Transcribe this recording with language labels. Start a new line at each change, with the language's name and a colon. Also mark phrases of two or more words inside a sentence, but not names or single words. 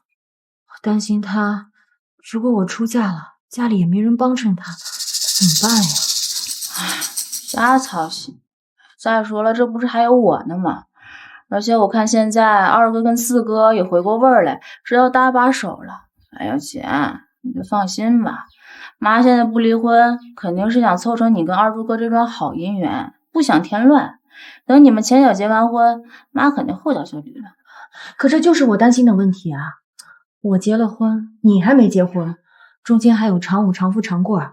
Chinese: 我擔心她，如果我出嫁了，家裡也沒人幫襯她，怎麼辦呀？瞎操心。再說了，這不是還有我呢嗎？而且我看現在二哥跟四哥也回過味兒來，是要搭把手了。哎呀，姐， 你就放心吧，媽現在不離婚，肯定是想湊成你跟二柱哥這段好姻緣，不想添亂。等你們前腳結完婚，媽肯定後腳就離了。可這就是我擔心的問題啊！我結了婚，你還沒結婚，中間還有長母、長父、長貴。